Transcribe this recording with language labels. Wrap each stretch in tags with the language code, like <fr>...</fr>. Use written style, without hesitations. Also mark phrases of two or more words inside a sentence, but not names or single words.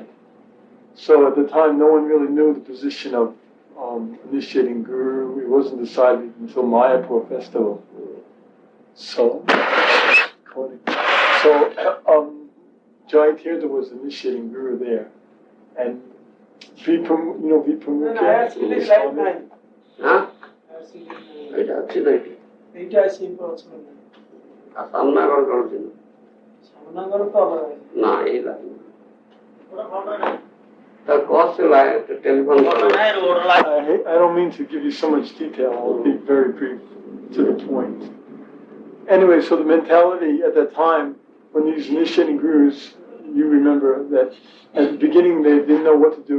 <en>So at the time, no one really knew the position of initiating Guru. It wasn't decided until Mayapur festival. So Jai Tirtha was initiating Guru there. And Vipram, Swami?</en> <or>Huh? ଏଇଟା ଅଛି ନା ଏଠି ଏଇଟା ଆସିକି ପହଞ୍ଚିବ ସାମ୍ନାଗର କରୁଛି ସାମ୍ନାଗର ତ ଅଲଗା ନା ଏଇଟା</or> <en>the cost line to telephone. I don't mean to give you so much detail. I'll be very brief to the point. Anyway, so the mentality at that time, when these initiating gurus, you remember that at the beginning they didn't know what to do.</en>